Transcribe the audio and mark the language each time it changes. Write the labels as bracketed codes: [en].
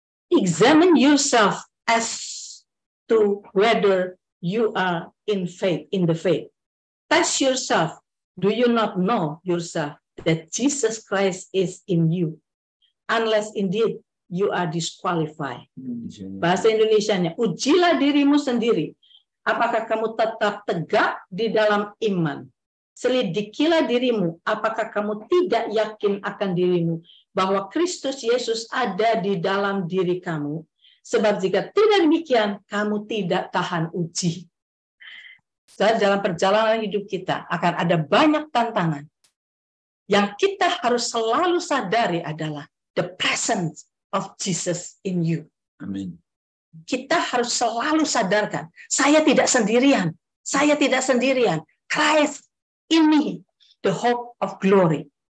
[en] Examine yourself as to whether you are in faith, in the faith. Test yourself. Do you not know yourself that Jesus Christ is in you? Unless indeed you are disqualified. [id] Bahasa Indonesianya, ujilah dirimu sendiri. Apakah kamu tetap tegak di dalam iman? Selidikilah dirimu, apakah kamu tidak yakin akan dirimu bahwa Kristus Yesus ada di dalam diri kamu? Sebab jika tidak demikian, kamu tidak tahan uji. Dalam perjalanan hidup kita akan ada banyak tantangan. Yang kita harus selalu sadari adalah [en] the presence of Jesus in you. [id] Amin. Kita harus selalu sadarkan, saya tidak sendirian. Saya tidak sendirian. [en] Christ in me, the hope of glory.